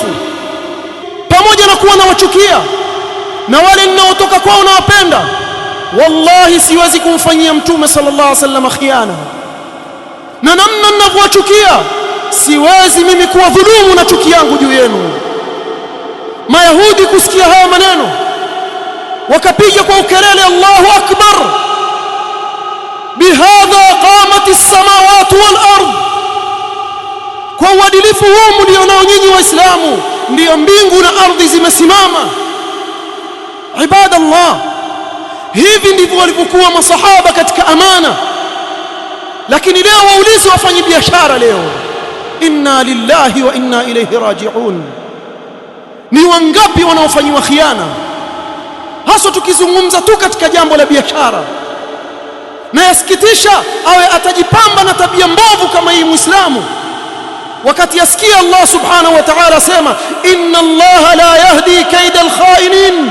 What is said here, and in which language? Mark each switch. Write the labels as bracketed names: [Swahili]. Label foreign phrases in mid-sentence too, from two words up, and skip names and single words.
[Swahili] Pamoja na kuwa nawachukia na wale ninaotoka kwao nawapenda, wallahi siwezi kumfanyia Mtume [Arabic] صلى الله عليه وسلم [Swahili] khiana. Na namna ninavyowachukia, siwezi mimi kuwa dhulumu na chuki yangu juu yenu. Mayahudi kusikia haya maneno wakapiga kwa ukelele, [Arabic] الله أكبر بهذا قامت السماوات والأرض, [Swahili] kwa uadilifu huu mlionao nyinyi Waislamu ndio mbingu na ardhi zimesimama. Ibadallah, hivi ndivyo walivyokuwa masahaba katika amana. Lakini leo waulizi wafanyi biashara leo, [Arabic] إنا لله وإنا إليه راجعون, [Swahili] ni wangapi wanaofanywa khiana? Hasa tukizungumza tu katika jambo la biashara. Na yasikitisha awe atajipamba na tabia mbovu kama hii Muislamu, wakati yasikia Allah [Arabic] سبحانه وتعالى [Swahili] sema [Arabic] إن الله لا يهدي كيد الخائنين.